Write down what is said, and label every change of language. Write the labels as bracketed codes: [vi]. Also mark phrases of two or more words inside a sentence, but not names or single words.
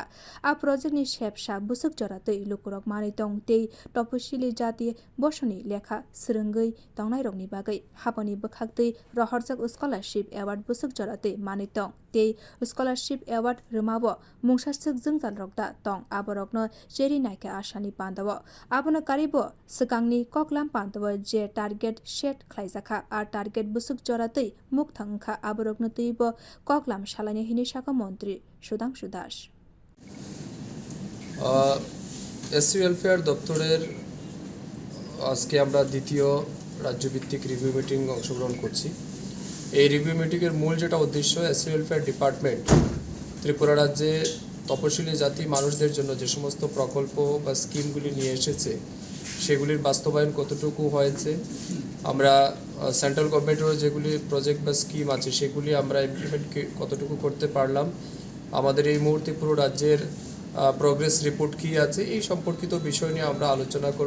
[trp] A projectni sepsa bwsuk joratwi lukorog manwi tong tei Topsilijati bosoni lekha swrwngwi tongnairokni bagwi haphangni bwkhak tei rohorjak [en] scholarship award [trp] bwsuk joratwi manwi tong tei [en] scholarship award [trp] rwmao mungsaswk jwngjalrokda tong. Aborokno cherwi naikha asalni pandao abono karibo swkangni koklam pandao je [en] target set [trp] khlaijakha a target bwsuk joratwi mukthang wngkha aborokno twibo koklam salani hini saka mantri Sudhangshu [en] SC welfare [bn] দপ্তরের আজকে আমরা দ্বিতীয় রাজ্যভিত্তিক [en] review meeting [bn] অংশগ্রহণ করছি। এই [en] review meeting [bn] মূল যেটা উদ্দেশ্য, [en] SC welfare department [bn] ত্রিপুরা রাজ্যে তপশিলি জাতি মানুষদের জন্য যে সমস্ত প্রকল্প বা স্কিমগুলি নিয়ে এসেছে সেগুলির বাস্তবায়ন কতটুকু হয়েছে, আমরা [en] central government [bn] যেগুলি প্রজেক্ট বা স্কিম আছে সেগুলি আমরা ইমপ্লিমেন্ট কতটুকু করতে পারলাম, আমাদের এই মুহূর্তে পুরো রাজ্যের [en] progress report [bn] কী আছে, এই সম্পর্কিত বিষয় নিয়ে আমরা আলোচনা করব।